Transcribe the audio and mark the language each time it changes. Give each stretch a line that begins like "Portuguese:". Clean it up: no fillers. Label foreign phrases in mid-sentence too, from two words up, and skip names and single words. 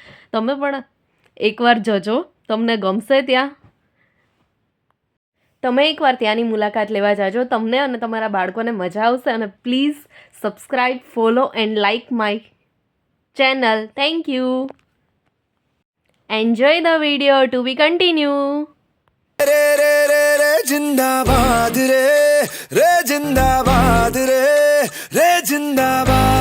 Gujarati: તમે પણ એકવાર જજો, તમને ગમશે. તમે એકવાર ત્યાંની મુલાકાત લેવા જાજો, તમને અને તમારા બાળકોને મજા આવશે.
English: અને please subscribe, follow and like my channel. Thank you. Enjoy the video to be continue.
Hindi: रे रे रे रे जिंदाबाद रे रे जिंदाबाद रे रे जिंदाबाद.